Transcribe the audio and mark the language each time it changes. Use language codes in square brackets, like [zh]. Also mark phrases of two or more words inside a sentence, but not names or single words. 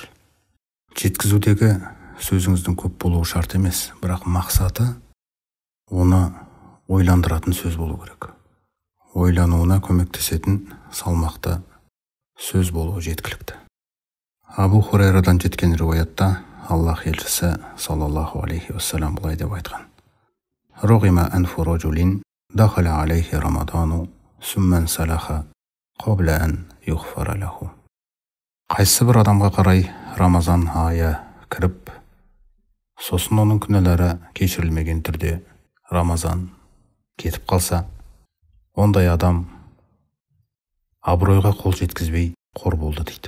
[kk] Жеткізудегі сөзіңіздің көп болуы шарт емес, бірақ мақсаты оны ойландыратын сөз болу керек. Ойлануына көмектесетін салмақты сөз болуы жеткілікті. Абу Хурайрадан жеткен риуаятта Аллах елшісі [ar] صلى الله عليه وسلم [kk] былай деп айтқан: [ar] رغم أنف رجل دخل عليه رمضان ثم انسلخ قبل أن يغفر له. [kk] Қайсы бір адамға қарай Рамазан айы кіріп, сосын оның күнәлары кешірілмеген түрде Рамазан кетіп қалса, ондай адам абыройға қол жеткізбей қор болды дейді.